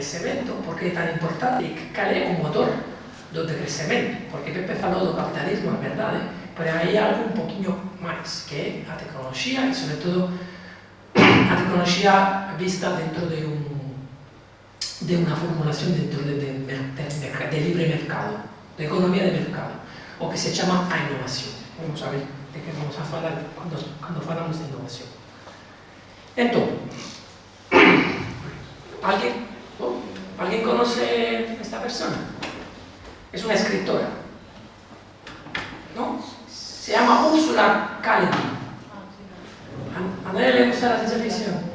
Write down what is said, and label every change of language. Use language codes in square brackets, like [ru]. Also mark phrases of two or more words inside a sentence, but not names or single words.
[gl] crecemento, por que é tan importante e cal é o motor do decrecemento, porque Pepe falou do capitalismo, é verdade, pero hai algo un poquinho máis, que é a tecnoloxía e, sobre todo, a tecnoloxía vista dentro de unha formulación dentro de libre mercado, de economía de mercado, o que se chama a innovación. Vamos a ver de que vamos a falar cando falamos de innovación. Entón, [es] ¿Alguien conoce a esta persona? Es una escritora, ¿no? Se llama Ursula K. Le Guin. ¿A nadie le gusta la ciencia ficción?